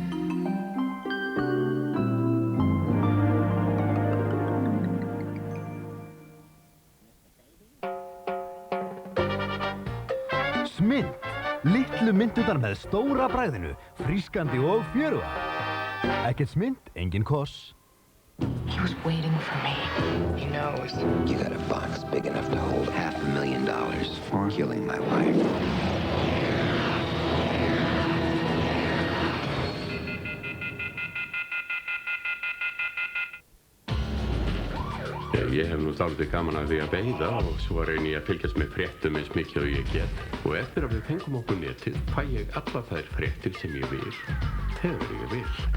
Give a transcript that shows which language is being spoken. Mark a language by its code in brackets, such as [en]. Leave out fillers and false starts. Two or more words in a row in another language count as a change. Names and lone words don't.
[is] Smynt. Litlu myndunar með stóra bragðinu, frískandi og fjöruga. Ekkert smynt, engin koss. [en] He was waiting for me. He knows. You got a box big enough to hold $500,000 for killing my wife. [is] Ég hef nú dálítið gaman að því að veiða og svo reyni ég að fylgjast með fréttum eins mikið og ég get. Og eftir að við fengum okkur netið fæ ég alla þær fréttir sem ég vil, þegar ég vil.